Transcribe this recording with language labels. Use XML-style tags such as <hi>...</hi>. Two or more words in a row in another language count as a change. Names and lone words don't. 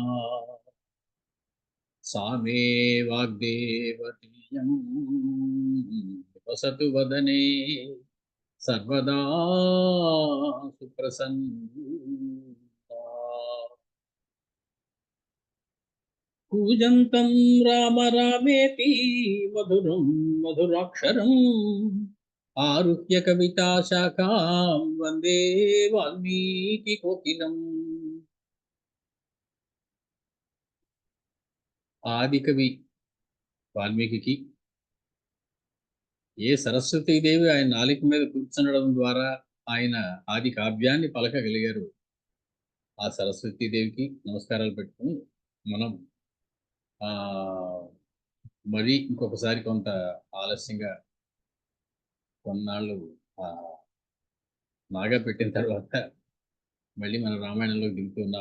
<sa>सा मे वाग्देवतेयं निवसतु वदने सर्वदा सुप्रसन्ना. पूजन्तं राम रामेति मधुरं मधुराक्षरम् आरुह्य कविता शाखां वन्दे वाल्मीकि कोकिलम्.</sa> <te>ఆదికవి వాల్మీకి ఏ సరస్వతీదేవి ఆయన నాలిక మీద కూర్చునడం ద్వారా ఆయన ఆది కావ్యాన్ని పలకగలిగారు. ఆ సరస్వతీదేవికి నమస్కారాలు పెట్టుకుని మనం మరి ఇంకొకసారి కొంత ఆలస్యంగా కొన్నాళ్ళు నాగా పెట్టిన తర్వాత మళ్ళీ మనం రామాయణంలోకి దిగుతున్నాం.</te>